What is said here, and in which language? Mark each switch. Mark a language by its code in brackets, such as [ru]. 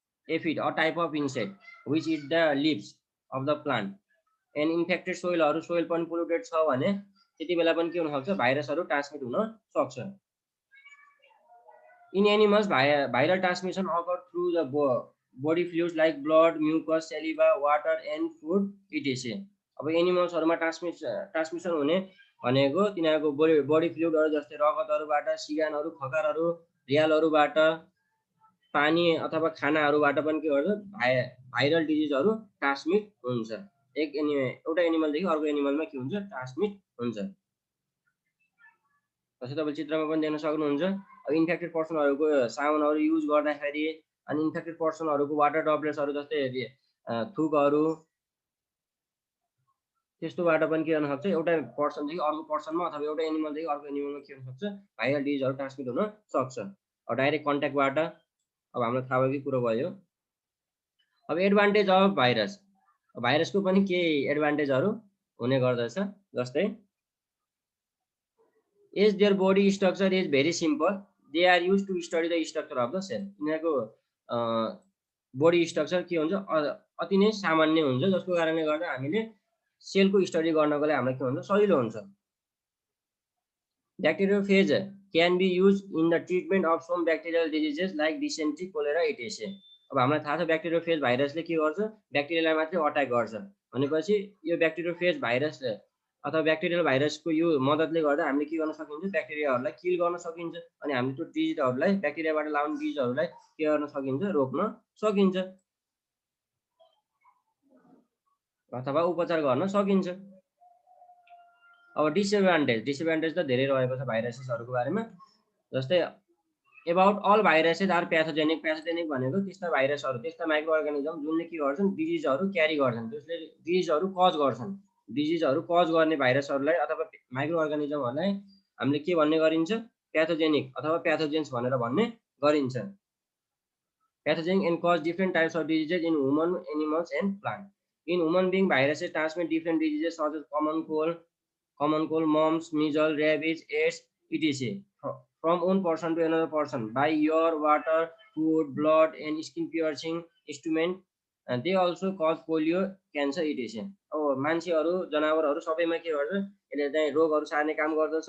[en] Aphid, a type of insect which eat the leaves of the plant. And infected soil [ne] पनि polluted छ भने त्यति बेला पनि के हुन सक्छ, भाइरसहरु ट्रान्समिट हुन सक्छ. [en] In animals, viral transmission occurs through the body fluids like blood, mucus, saliva, water and food etc. [ne] अब एनिमल्सहरुमा ट्रान्समिसन हुने भनेको तिनीहरुको बडी फ्लुइडहरु जस्तै रगतहरुबाट, सिगानहरु, खकारहरु, रियालहरुबाट, पानी अथवा खानाहरुबाट पनि के गर्छ, भाइरल डिजिजहरु ट्रान्समिट हुन्छ. एउटा एनिमलदेखि अर्को एनिमलमा के हुन्छ, ट्रान्समिट हुन्छ. जस्तै तपाईले चित्रमा पनि देख्न सक्नुहुन्छ. अब इन्फेक्टेड पर्सनहरुको साबुनहरु युज गर्दाखेरि अनि इन्फेक्टेड पर्सनहरुको वाटर ड्रपलेट्सहरु जस्तै थुकहरु त्यस्तोबाट पनि के गर्न सक्छ, एउटा पर्सनदेखि अर्को पर्सनमा अथवा एउटा एनिमलदेखि अर्को एनिमलमा के हुन सक्छ, भाइरल डिजिजहरु ट्रान्समिट हुन सक्छ. अब डाइरेक्ट कन्ट्याक्टबाट. अब हामीलाई थाहा भएकै कुरा भयो. अब एडभान्टेज अफ भाइरस. भाइरसको पनि के एडभान्टेजहरु हुने गर्दछ. [en] जस्तै as their body structure is very simple, they are used to study the structure of the cell. [ne] यिनीहरुको body structure के हुन्छ, अति नै सामान्य हुन्छ, जसको कारणले गर्दा हामीले सेलको स्टडी गर्नको लागि हामीलाई के हुन्छ, सजिलो हुन्छ. [en] Bacteriophage can be used in the treatment of some bacterial diseases like dysentery, cholera etc. [ne] अब हामीलाई थाहा छ ब्याक्टेरियोफेज भाइरसले के गर्छ, ब्याक्टेरियालाई मात्रै अट्याक गर्छ भनेपछि यो ब्याक्टेरियोफेज भाइरस अथवा ब्याक्टेरियल भाइरसको यो मद्दतले गर्दा हामीले के गर्न सकिन्छ, ब्याक्टेरियाहरुलाई किल गर्न सकिन्छ अनि हामीले त्यो डिजिजहरुलाई, ब्याक्टेरियाबाट लाग्ने डिजिजहरुलाई के गर्न सकिन्छ, रोक्न सकिन्छ. अथवा उपचार गर्न सकिन्छ। अब डिसएडभान्टेज त धेरै रहेको छ भाइरसेसहरूको बारेमा। जस्तै [en] about all viruses are pathogenic [ne] भनेको त्यस्ता भाइरसहरू, त्यस्ता माइक्रो अर्गानिजम जुनले के गर्छन्, डिजिजहरू क्यारी गर्छन्, जसले डिजिजहरू कज गर्छन्। डिजिजहरू कज गर्ने भाइरसहरूलाई अथवा माइक्रो अर्गानिजमहरूलाई हामीले के भन्ने गरिन्छ, प्याथोजेनिक अथवा प्याथोजेन्स भनेर भन्ने गरिन्छ। [en] Pathogenic and cause different types of diseases in human, animals and plant. In human being viruses transmit different diseases such as common cold, mumps, measles, rabies, AIDS, etc. From one person to another person by your water, food, blood, and skin piercing instrument. And they also cause polio, cancer, etc. [ne] अब मान्छेहरू जनावरहरू सबैमा के गर्छ, यसले चाहिँ रोगहरू सार्ने काम गर्दछ।